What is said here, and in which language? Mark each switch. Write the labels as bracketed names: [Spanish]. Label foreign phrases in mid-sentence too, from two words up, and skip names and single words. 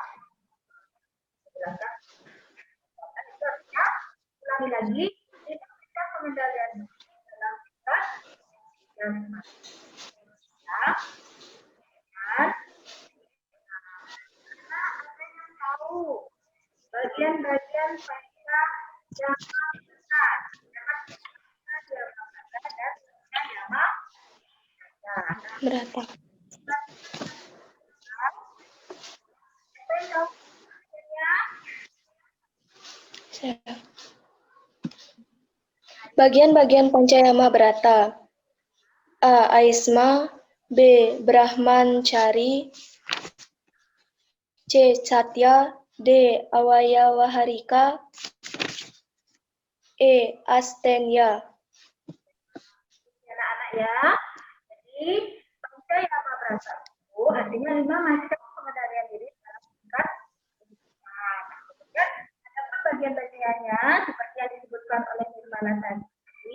[Indonesian] Itu artinya, ulangi lagi, itu kita pengendalian dalam kita dan ada yang tahu bagian-bagian panca yang besar, dan Yama berapa? Apa yang tahu bagiannya? Saya. Bagian-bagian Pancayama Brata. A. Aisma. B. Brahmancari. C. Satya. D. Awayawaharika. E. Astenya. Anak-anak ya. Jadi Pancayama Brata itu artinya 5 macam pengendalian diri dalam tingkat kehidupan. Kemudian ada pun bagian-bagiannya seperti yang disebutkan oleh Nirmala tadi.